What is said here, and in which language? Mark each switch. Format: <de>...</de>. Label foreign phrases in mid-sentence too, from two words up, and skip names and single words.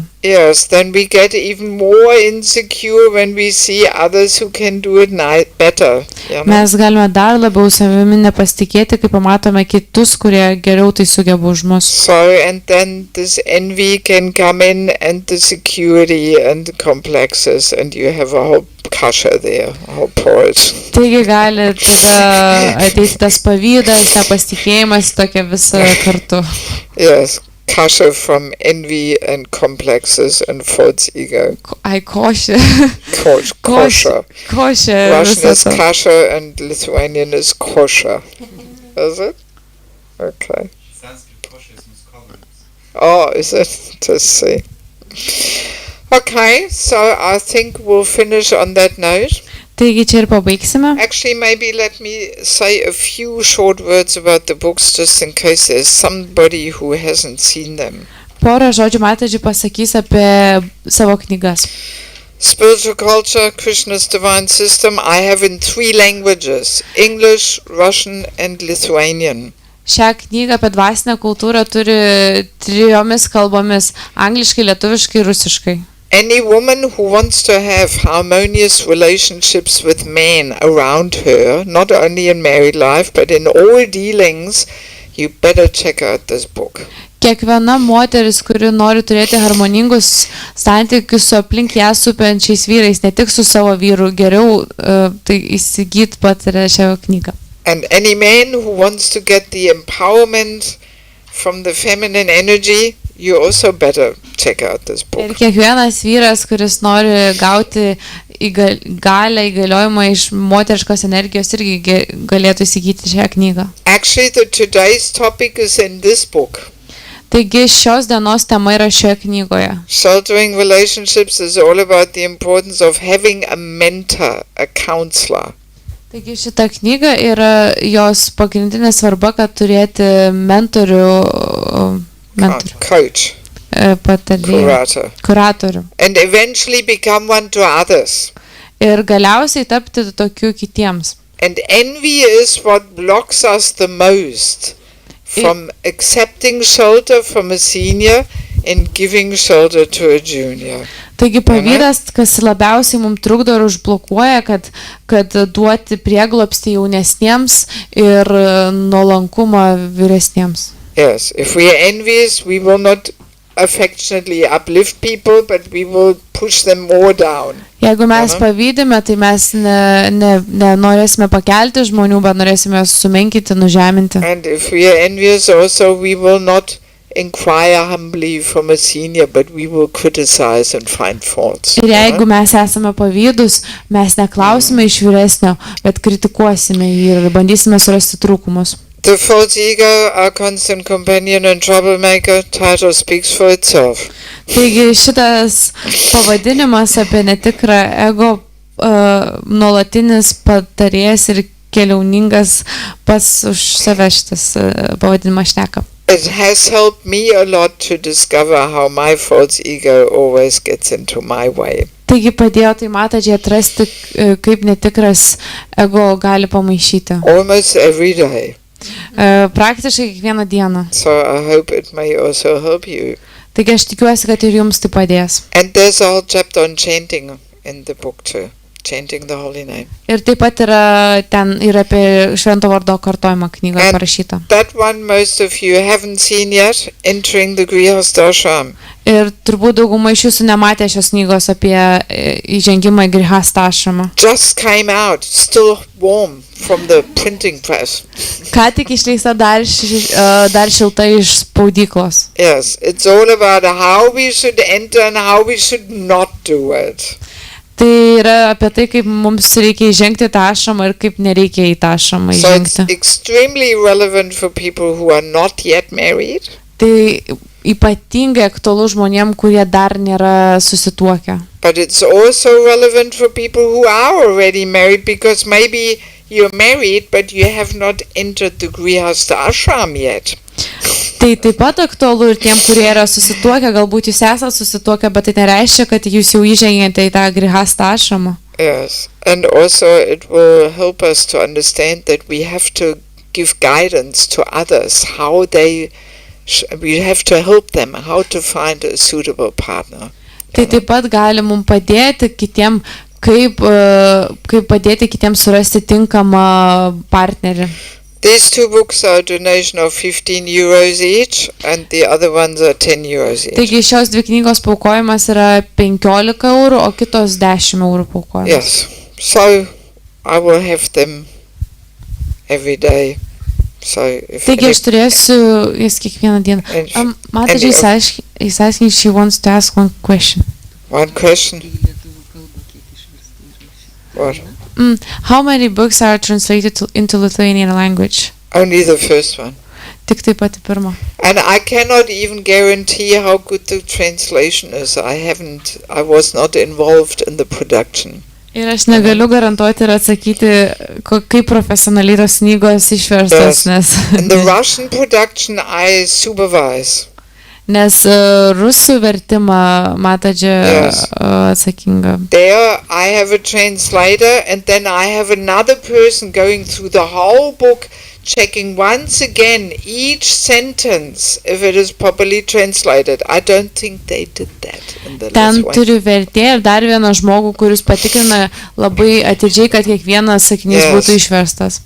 <en>Yes, then we get even more insecure when we see others who can do it better.</en> <lt>Mes galime dar labiau savimi nepasitikėti, kai pamatome kitus, kurie geriau tai sugeba už mus.</lt> <en>So, and then this envy can come in and the security and the complexes and you have a whole kasha there, a whole porridge.</en> <lt>Taigi gali tada ateiti tas pavydas, nepasitikėjimas, tokia visa kartu.</lt> <en>Yes. Kasha from envy and complexes and false ego.</en> <lt>Kosher. Kosher. Kosher.</lt> <en>Russian is kasha and Lithuanian is kosher. Is it? Okay. Sanskrit kosher is miscoverance. Oh, is it? To see. Okay, so I think we'll finish on that note.</en> <lt>Taigi čia ir pabaigsime.</lt> <en>Actually, maybe let me say a few short words about the books just in case there's somebody who hasn't seen them.</en> <lt>Porą žodžių matadži pasakys apie savo knygas.</lt> <en>Spiritual Culture, Krishna's Divine System, I have in 3 languages, English, Russian and Lithuanian.</en> <lt>Šią knygą apie dvasinę kultūrą turi 3 kalbomis – angliškai, lietuviškai ir rusiškai.</lt> <en>Any woman who wants to have harmonious relationships with men around her, not only in married life, but in all dealings, you better check out this book.</en> <lt>Kiekviena moteris, kuri nori turėti harmoningus santykius su aplink ją supančiais vyrais, ne tik su savo vyru, geriau tai įsigyt patiria šią knygą.</lt> <en>And any man who wants to get the empowerment from the feminine energy, you also better check out this</en> <lt>Ir</lt> <en>book.</en> <lt>kiekvienas vyras, kuris nori gauti įgaliojimą iš moteriškos energijos, irgi galėtų įsigyti šią knygą.</lt> <en>Actually, today's topic is in this book.</en> <lt>Taigi šios dienos tema yra šioje knygoje.</lt> <en>Sheltering relationships is all about the importance of having a mentor, a counselor.</en> <lt>Taigi šita knyga yra jos pagrindinė svarba, kad turėti</lt> <en>Coach,</en> <lt>kuratorių.</lt> <en>and eventually become one to others.</en> <lt>Ir galiausiai tapti tokiu kitiems.</lt> <en>And envy is what blocks us the most from accepting shelter from a senior and giving shelter to a junior.</en> <lt>Taigi pavydas, kas labiausiai mums trukdo ir užblokuoja, kad duoti prieglobstį jaunesniems ir nuolankumą vyresniems.</lt> <en>Yes, if we are envious, we will not affectionately uplift people, but we will push them more down.</en> <lt>Jeigu mes pavydime, tai mes nenorėsime pakelti žmonių, bet norėsime sumenkinti, nužeminti.</lt> <en>And if we are envious also, we will not inquire humbly from a senior, but we will criticize and find faults.</en> <lt>Ir jeigu mes esame pavydus, mes neklausime iš vyresnio, bet kritikuosime jį ir bandysime surasti trūkumus.</lt> <en>The false ego, our constant companion and troublemaker, title speaks for itself.</en> <lt>Taigi šitas pavadinimas apie netikrą ego nuolatinis patarėjas ir keliauningas pats už save šitas pavadinimas šneka.</lt> <en>It has helped me a lot to discover how my false ego always gets into my way.</en> <lt>Taigi padėjo tai matadžiai atrasti, kaip netikras ego gali pamaišyti.</lt> <en>Almost every day.</en> <lt>Praktiškai kiekvieną dieną.</lt> <en>So I hope it may also help you.</en> <lt>Taigi aš tikiuosi, kad ir jums tai padės.</lt> <en>And there's a whole chapter on chanting in the book too. Chanting the holy name.</en> <lt>Ir taip pat yra ten ir apie švento vardo kartojimą knygoje parašyta.</lt> <en>That one most of you haven't seen yet, Entering the Grihastha Ashram.</en> <lt>Ir turbūt dauguma iš jūsų nematė šios knygos apie įžengimą į Grihastha Ashramą.</lt> <en>Just came out, still warm from the printing press.</en> <lt>Ką tik išleista dar šilta iš spaudyklos.</lt> <en>Yes, it's all about how we should enter and how we should not do it.</en> <lt>Tai yra apie tai, kaip mums reikia įžengti tą ašramą ir kaip nereikia į tą ašramą</lt> <en>So it's</en> <lt>įžengti.</lt> <en>extremely relevant for people who are not yet married.</en> <lt>Tai ypatingai aktualu žmonėm, kurie dar nėra susituokę.</lt> <en>But it's also relevant for people who are already married, because maybe you're married but you have not entered the Grihastha Ashram yet.</en> <lt>Tai taip pat aktualu ir tiem, kurie yra susituokę, galbūt jūs esate susituokę, bet tai nereiškia, kad jūs jau įžengėte į tą Grihastha Ashramą.</lt> <en>Yes, and also it will help us to understand that we have to give guidance to others, how they, we have to help them, how to find a suitable partner.</en> <lt>Tai taip pat gali mums padėti kitiem, kaip padėti kitiems surasti tinkamą partnerį.</lt> <en>These two books are a donation of 15 euros each, and the other ones are 10 euros each.</en> <lt>Taigi šios dvi knygos paukojimas yra 15 eurų, o kitos 10 eurų paukojimas.</lt> <en>Yes, so I will have them every day. So if</en> <lt>Taigi aš turėsiu jas kiekvieną dieną.</lt> <en>Matadži, he's asking, she wants to ask one question. One question? What? How many books are translated into Lithuanian language? Only the first one.</en> <lt>Tik tai pati pirma.</lt> <en>And I cannot even guarantee how good the translation is. I was not involved in the production.</en> <lt>Ir aš negaliu garantuoti ir atsakyti, kaip profesionaliai tos knygos išverstos, nes...</lt> <en>In the Russian production I supervise.</en> <lt>Nes rusų vertimą matadži atsakinga.</lt> <en>There I have a translator, and then I have another person going through the whole book, checking once again each sentence if it is properly translated. I don't think they did that in the</en> <lt>Ten</lt> <en>last one.</en> <lt>turiu vertėją ir dar vieną žmogų, kuris patikrina labai atidžiai, kad kiekvienas sakinys būtų išverstas.</lt>